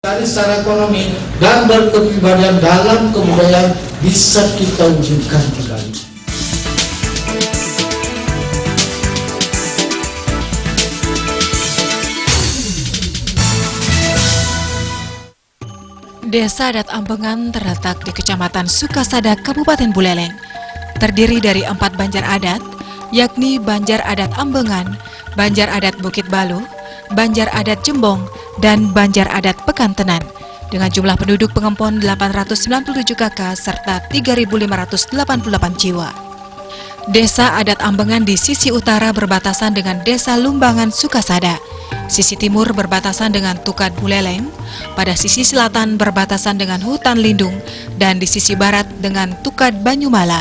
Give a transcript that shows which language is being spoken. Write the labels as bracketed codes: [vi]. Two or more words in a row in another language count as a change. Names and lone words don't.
[id] Dari secara ekonomi dan berkepribadian dalam kebudayaan bisa kita wujudkan kembali. Desa Adat Ambengan terletak di Kecamatan Sukasada, Kabupaten Buleleng. Terdiri dari 4 banjar adat, yakni Banjar Adat Ambengan, Banjar Adat Bukit Balu, Banjar Adat Jembong, dan Banjar Adat Pekantenan, dengan jumlah penduduk pengempon 897 kakak serta 3.588 jiwa. Desa Adat Ambengan di sisi utara berbatasan dengan Desa Lumbangan Sukasada, sisi timur berbatasan dengan Tukad Buleleng, pada sisi selatan berbatasan dengan hutan lindung, dan di sisi barat dengan Tukad Banyumala.